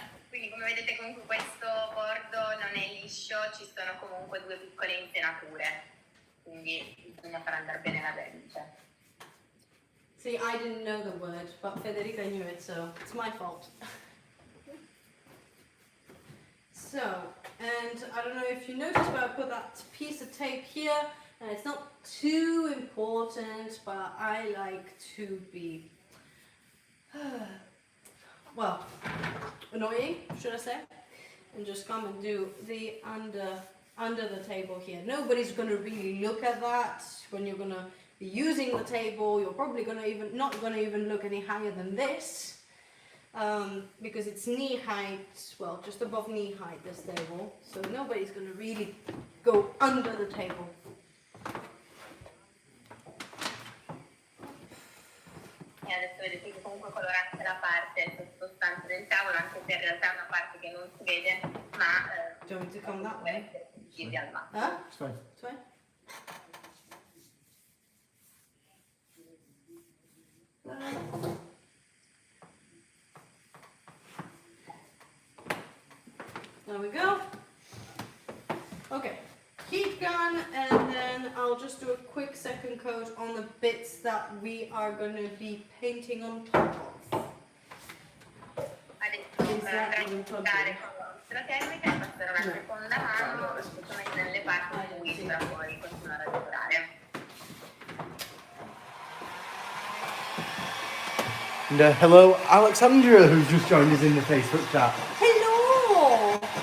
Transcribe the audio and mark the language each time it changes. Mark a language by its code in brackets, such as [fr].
[it] Quindi come vedete comunque questo bordo non è liscio, ci sono comunque due piccole insenature, quindi bisogna far andare bene la vernice. [en] See, I didn't know the word, but Federica knew it, so it's my fault. So, and I don't know if you noticed, but I put that piece of tape here, and it's not too important, but I like to be, well, annoying, should I say, and just come and do the under the table here. Nobody's going to really look at that when you're going to be using the table. You're probably not going to even look any higher than this. Because it's knee height, well, just above knee height, this table, so nobody's going to really go under the table. [it] E adesso vedete che comunque colorante la parte sottostante del tavolo, anche se in realtà è una parte che non si vede, ma [en] Do you want me to come that way? [it] giri al massimo. [en] Huh? It's fine. This way? There we go. Okay, heat gun, and then I'll just do a quick second coat on the bits that we are going to be painting on top of. [it] Adesso andrà a iniziare con la termica e passerò la seconda mano, specialmente nelle parti in cui per poi continuare a lavorare. [en] And hello, Alexandra, who's just joined us in the Facebook chat. Hello!